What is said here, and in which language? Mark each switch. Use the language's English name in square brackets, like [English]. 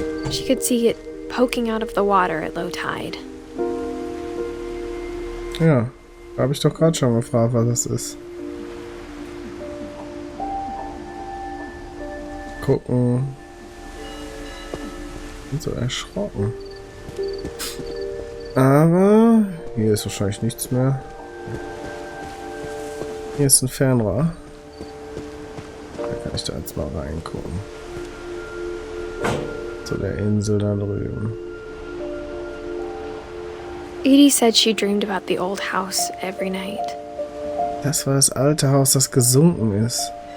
[English] She could see it poking out of the water at low tide. [German] Ja, da habe ich doch gerade schon gefragt, was das ist. Gucken. Bin so erschrocken. Aber hier ist wahrscheinlich nichts mehr. Hier ist ein Fernrohr. Da kann ich da jetzt mal reingucken. Zu der Insel da drüben. [English] Edie said she dreamed about the old house every night. [German] Das war das alte Haus, das gesunken ist.